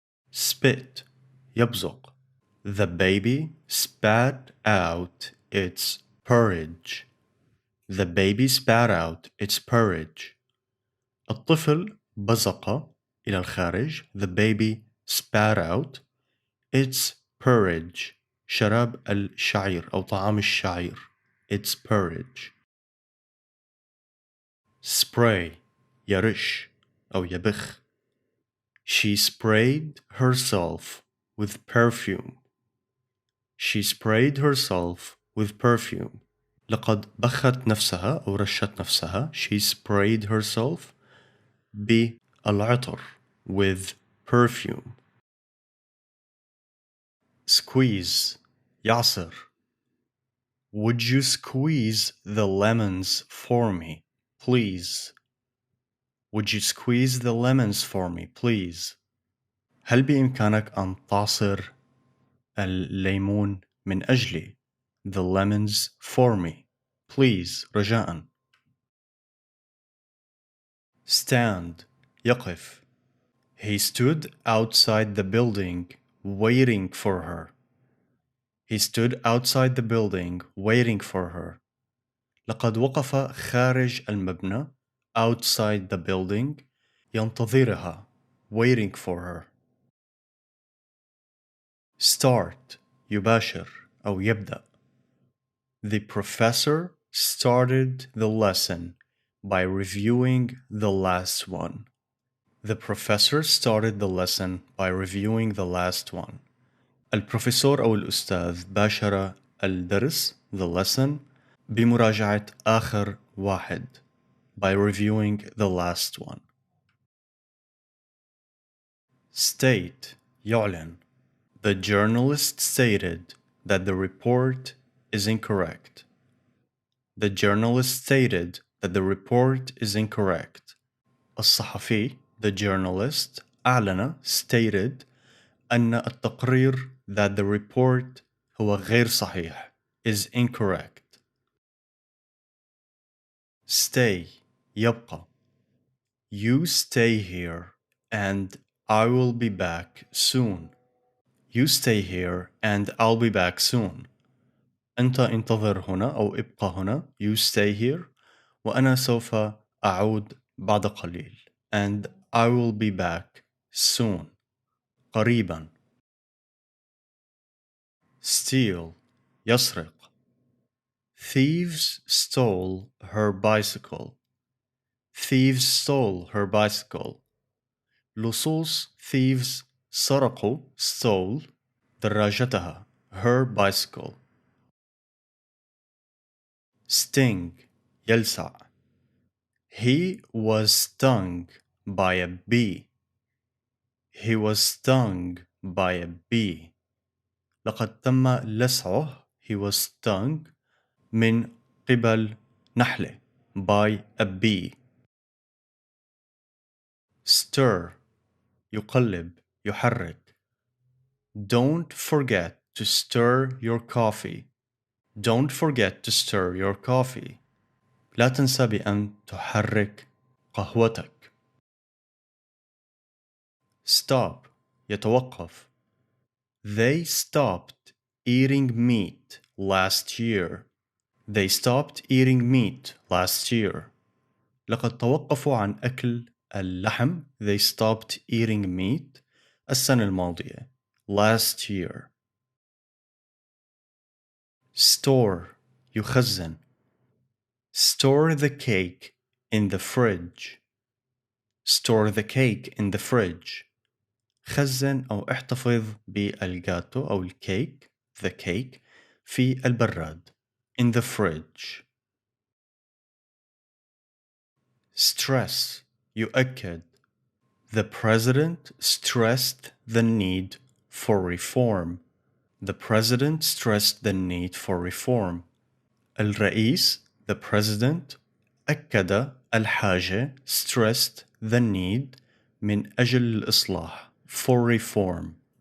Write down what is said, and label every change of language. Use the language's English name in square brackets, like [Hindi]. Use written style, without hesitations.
[English] Spit يبزق. The baby spat out its porridge. The baby spat out its porridge. [Arabic] الطفل بزق إلى الخارج. [English] The baby spat out its porridge. [Arabic] شراب الشعير أو طعام الشعير. [English] Its porridge. [Arabic] Spray يرش أو يبخ. [English] She sprayed herself with perfume. She sprayed herself with perfume. [Arabic] لقد بخت نفسها أو رشت نفسها. [English] She sprayed herself بالعطر with perfume. Squeeze يعصر. Would you squeeze the lemons for me, please? Would you squeeze the lemons for me, please? [Arabic] هل بإمكانك أن تعصر الليمون من أجلي؟ [English] The lemons for me, please. [Arabic] رجاءً. Stand يقف. [English] He stood outside the building waiting for her. He stood outside the building waiting for her. [Arabic] لقد وقف خارج المبنى [English] outside the building ينتظرها waiting for her. [Arabic] Start يباشر أو يبدأ. [English] The professor started the lesson by reviewing the last one. The professor started the lesson by reviewing the last one. [Arabic] البروفيسور أو الأستاذ باشر الدرس [English] the lesson [Arabic] بمراجعة آخر واحد [English] by reviewing the last one. [Arabic] State يعلن. [English] The journalist stated that the report is incorrect. The journalist stated that the report is incorrect. الصحفي the journalist أعلن stated [Arabic] أن التقرير [English] that the report [Arabic] هو غير صحيح [English] is incorrect. Stay يبقى. You stay here and I will be back soon. You stay here and I'll be back soon. [Arabic] أنت انتظر هنا أو ابقى هنا. [English] You stay here [Arabic] وأنا سوف أعود بعد قليل. [English] And I will be back soon. قريبا. [Arabic] Steal يسرق. [English] Thieves stole her bicycle. Thieves stole her bicycle. لصوص thieves سرقوا stole دراجتها her bicycle. Sting يلسع. He was stung by a bee. He was stung by a bee. [Arabic] لقد تم لسعه [English] he was stung [Arabic] من قبل نحلة [English] by a bee. [Arabic] Stir يقلب يحرك. [English] Don't forget to stir your coffee. Don't forget to stir your coffee. [Arabic] لا تنسى بأن تحرك قهوتك. Stop يتوقف. [English] They stopped eating meat last year. They stopped eating meat last year. [Arabic] لقد توقفوا عن أكل اللحم. [English] They stopped eating meat [Arabic] السنة الماضية. [English] Last year. Store يخزن. Store the cake in the fridge. Store the cake in the fridge. [Arabic] خزن أو احتفظ بالجاتو أو الكيك [English] the cake [Arabic] في البراد [English] in the fridge. Stress يؤكد. The president stressed the need for reform. The president stressed the need for reform. الرئيس the president [Arabic] أكد الحاجة [English] stressed the need [Arabic] من أجل الإصلاح [English] for reform.